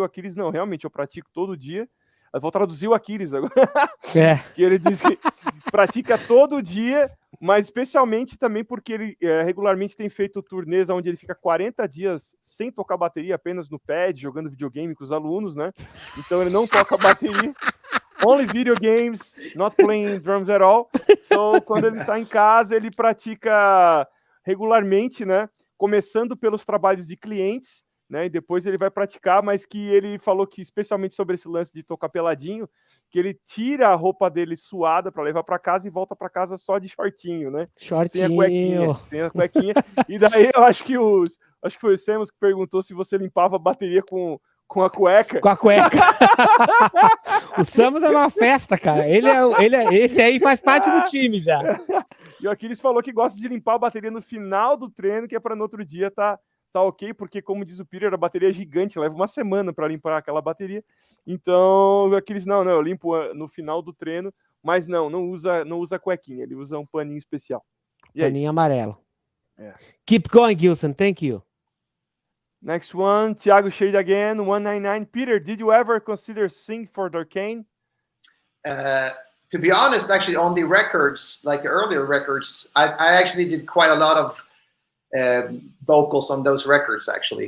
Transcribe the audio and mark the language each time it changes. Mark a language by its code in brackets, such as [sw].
[pt] O Aquiles, não, realmente, eu pratico todo dia. Eu vou traduzir o Aquiles agora. Que ele diz que pratica todo dia, mas especialmente também porque ele regularmente tem feito turnês onde ele fica 40 dias sem tocar bateria, apenas no pad, jogando videogame com os alunos, né? Então ele não toca bateria. [en] Only video games, not playing drums at all. [pt] So, quando ele está em casa, ele pratica regularmente, né? Começando pelos trabalhos de clientes, né? E depois ele vai praticar, mas que ele falou que, especialmente sobre esse lance de tocar peladinho, que ele tira a roupa dele suada para levar para casa e volta para casa só de shortinho, né? Shortinho. Sem a cuequinha. E daí eu acho que foi o Samus que perguntou se você limpava a bateria com a cueca. Com a cueca. O Samus é uma festa, cara. Esse aí faz parte do time já. E o Aquiles falou que gosta de limpar a bateria no final do treino, que é para no outro dia tá ok, porque como diz o Peter, a bateria é gigante, leva uma semana para limpar aquela bateria. Então, o Aquiles, não, eu limpo no final do treino, mas não usa cuequinha, ele usa um paninho especial. Paninho amarelo. [en] Keep going, Gilson. Thank you. Next one, Thiago Shade again, 199. Peter, did you ever consider sing for Darkane? To be honest, actually, on the records, like the earlier records, I actually did quite a lot of vocals on those records, actually.